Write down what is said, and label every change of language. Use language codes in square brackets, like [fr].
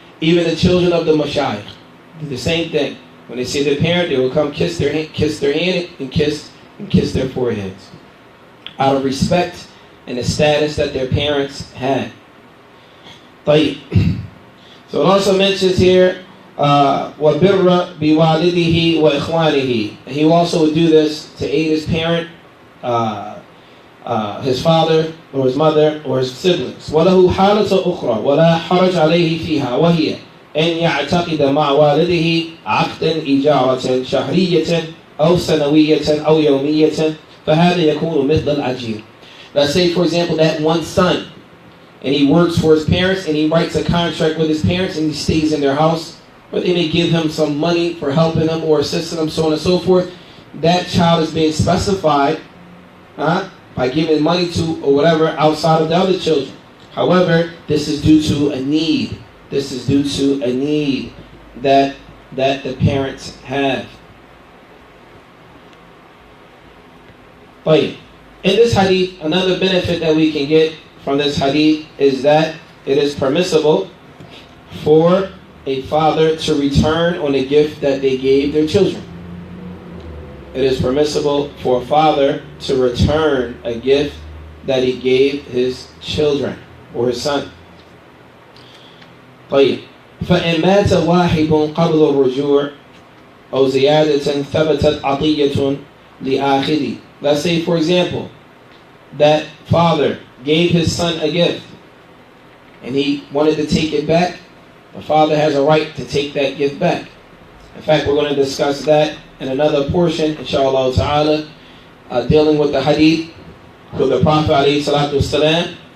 [en] Even the children of the mashayikh do the same thing. When they see their parent, they will come kiss their hand and kiss their foreheads, out of respect and the status that their parents had. [ar] طيب. [en] So it also mentions here, [ar] وَبِرَّ بِوَالِدِهِ وَإِخْوَانِهِ. [en] He also would do this to aid his parent, his father or his mother or his siblings. [ar] وَلَهُ حَالَةٌ أُخْرَى وَلَا حَرَجْ عَلَيْهِ فِيهَا وَهِيَ أن يعتقد مع والده عقدا إجارة شهرية أو سنوية أو يومية فهذا يكون مثل الأجير. [en] Let's say, for example, that one son, and he works for his parents, and he writes a contract with his parents, and he stays in their house, but they may give him some money for helping them or assisting them, so on and so forth. That child is being specified by giving money to or whatever outside of the other children. However, this is due to a need. This is due to a need that the parents have. In this hadith, another benefit that we can get from this hadith is that it is permissible for a father to return on a gift that they gave their children. It is permissible for a father to return a gift that he gave his children or his son. [ar] طيب فإن مات واحد قبل الرجوع أو زيادة ثبتت عطية لآخذ. [en] Let's say, for example, that father gave his son a gift and he wanted to take it back. The father has a right to take that gift back. In fact, we're going to discuss that in another portion, inshallah ta'ala, dealing with the hadith with the Prophet alayhi salatu wasalam.